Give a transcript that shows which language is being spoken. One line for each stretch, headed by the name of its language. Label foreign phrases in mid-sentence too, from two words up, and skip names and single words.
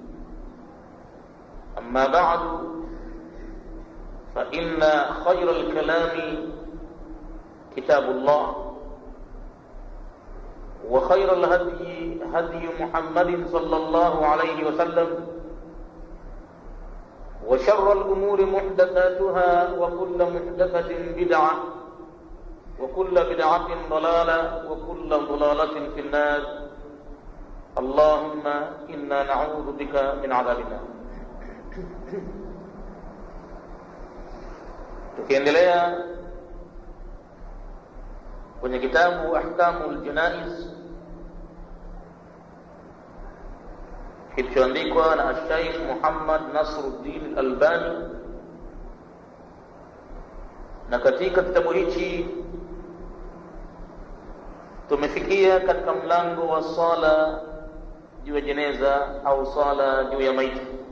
Arabic: أما بعد، فإن خير الكلام كتاب الله، وخير الهدي هدي محمد صلى الله عليه وسلم، وشر الأمور محدثاتها، وكل محدثة بدعة، وكل بدعة ضلالة، وكل ضلالة في النار. اللهم إنا نعوذ بك من عذاب النار.
Swahili: Tukiendelea kwenye kitabu Ahkamul Janaiz kilichoandikwa na Sheikh Muhammad Nasruddin Al-Albani, na katika kitabu hichi tumefikia katika mlango wa sala juu ya jeneza au sala juu ya maiti.